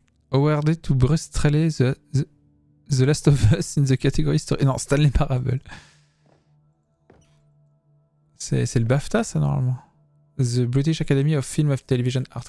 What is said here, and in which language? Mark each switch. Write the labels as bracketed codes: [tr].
[en] Awarded to Bruce Straley, the Last of Us in the category story. [fr] Non, Stanley Parable. C'est le BAFTA, ça, normalement. [en] The British Academy of Film of Television Art.